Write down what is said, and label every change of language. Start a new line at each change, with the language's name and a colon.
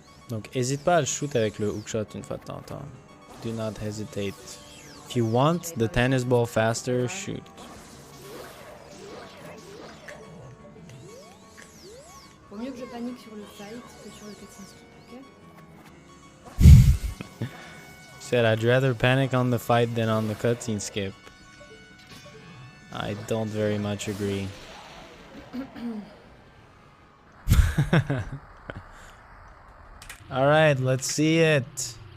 French: Donc, hésite pas à le shoot avec le hookshot une fois de temps en temps.
English: Do not hesitate. If you want the tennis ball faster, shoot.
French: Vaut mieux que je panique sur le fight que sur le cutscene skip, ok?
English: Said I'd rather panic on the fight than on the cutscene skip. I don't very much agree. Alright, let's see it.